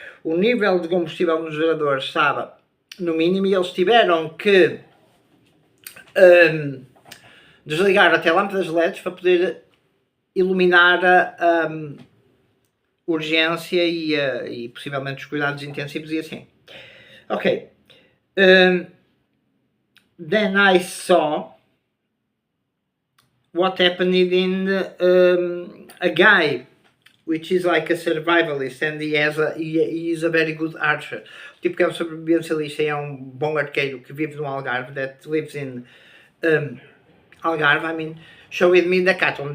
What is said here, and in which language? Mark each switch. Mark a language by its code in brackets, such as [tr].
[pt] o nível de combustível nos geradores estava no mínimo e eles tiveram que desligar até lâmpadas LEDs para poder iluminar a urgência e possivelmente os cuidados intensivos e assim. Ok. [en] Then I saw what happened in a guy which is like a survivalist, and he is a very good archer. [pt] Tipo que é um sobrevivencialista e é um bom arqueiro que vive no Algarve, [en] that lives in Algarve. I mean, showed me Decathlon.